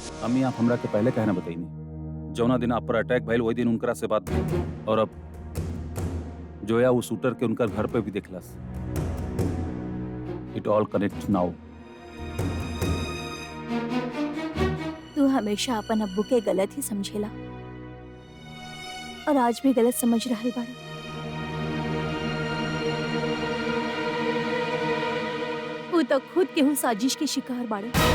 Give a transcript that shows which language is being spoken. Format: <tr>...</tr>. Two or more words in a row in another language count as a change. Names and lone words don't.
<bho>अम्मी आप हमरा के पहले कहना बताइनी। जौना दिन आप पर अटैक भइल वही दिन उनकरा से बात भइल। और अब जोया वो शूटर के उनकर घर पे भी देखलस।</bho> <en>It all connect now.</en> <bho>तू हमेशा अपन अब्बू के गलत ही समझेला और आज भी गलत समझ रहल बाड़ी। वो तो खुद केहू साजिश के शिकार बाड़े।</bho>